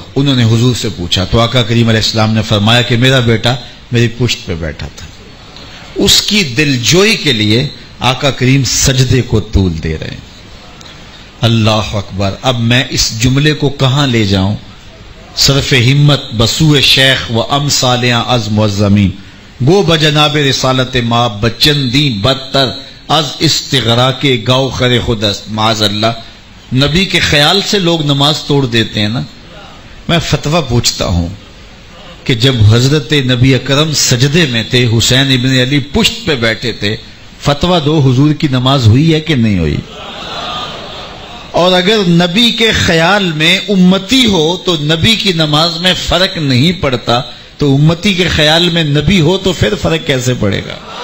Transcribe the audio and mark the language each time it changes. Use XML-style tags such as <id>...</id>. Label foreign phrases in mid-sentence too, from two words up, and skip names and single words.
<ur>انہوں نے حضور سے پوچھا تو آقا کریم علیہ السلام نے فرمایا کہ میرا بیٹا میری پشت پہ بیٹھا تھا. اس کی دلجوئی کے لیے آقا کریم سجدے کو طول دے رہے ہیں.</ur> <ar>اللہ اکبر.</ar> <ur>اب میں اس جملے کو کہاں لے جاؤں؟</ur> <fa>صرف ہمت بسوئے شیخ و امثالیاں از معظمین، گو بجناب رسالت ما بچندی بدتر از استغراق گاؤ خر خودست.</fa> <ar>معاذ اللہ،</ar> <ur>نبی کے خیال سے لوگ نماز توڑ دیتے ہیں نا. میں فتویٰ پوچھتا ہوں کہ جب حضرت نبی اکرم سجدے میں تھے، حسین ابن علی پشت پہ بیٹھے تھے، فتویٰ دو، حضور کی نماز ہوئی ہے کہ نہیں ہوئی؟ اور اگر نبی کے خیال میں امتی ہو تو نبی کی نماز میں فرق نہیں پڑتا، تو امتی کے خیال میں نبی ہو تو پھر فرق کیسے پڑے گا؟</ur>